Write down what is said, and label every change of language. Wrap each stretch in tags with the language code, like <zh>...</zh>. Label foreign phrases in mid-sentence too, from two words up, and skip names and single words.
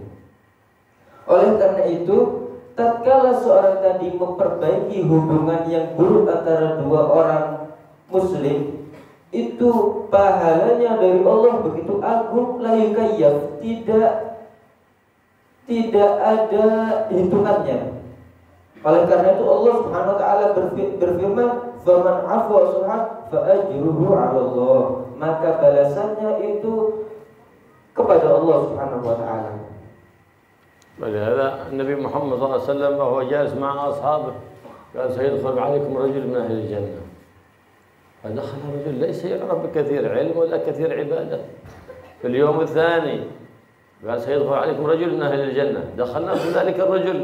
<id>Oleh karena itu, tatkala seorang tadi memperbaiki hubungan yang buruk antara dua orang muslim, itu pahalanya dari Allah begitu agung,</id> <ar>لا يكيف,</ar> <id>tidak ada hitungannya. Oleh karena itu Allah</id> <ar>سبحانه وتعالى</ar> <id>berfirman,</id> <ar>"فمن عفا وأصلح فأجره على الله."</ar> <id>Maka balasannya itu kepada Allah</id> <ar>سبحانه وتعالى. ولهذا النبي محمد صلى الله عليه وسلم وهو جالس مع أصحابه قال سيدخل عليكم رجل من أهل الجنة، فدخل رجل ليس يعرف بكثير علم ولا كثير عبادة. في اليوم الثاني قال سيدخل عليكم رجل من أهل الجنة، دخلنا في ذلك الرجل.</ar>